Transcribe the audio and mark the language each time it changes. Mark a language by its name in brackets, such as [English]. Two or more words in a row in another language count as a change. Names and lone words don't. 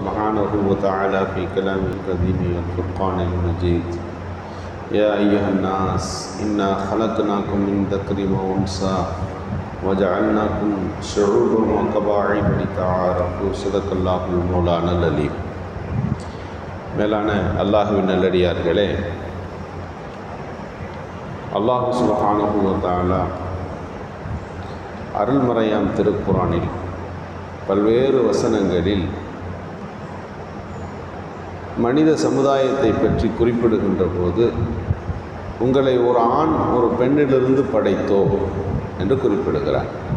[Arabic] سبحانه وتعالى في كلام القديم والفرقان المجيد يا أيها الناس إنا خلقناكم من ذكر وأنثى وجعلناكم شعوبا وقبائل لتعارفوا صدق الله المولانا العليم. [Tamil] மேலான அல்லாஹ்வின் நல்லடியார்களே, [Arabic] الله سبحانه وتعالى [Tamil] அருள்மறையாம் திருக்குர்ஆனில் பல்வேறு வசனங்களில் மனித சமுதாயத்தை பற்றி குறிப்பிடுகின்ற போது உங்களை ஒரு ஆண் ஒரு பெண்ணிலிருந்து படைத்தோ என்று குறிப்பிடுகிறார்.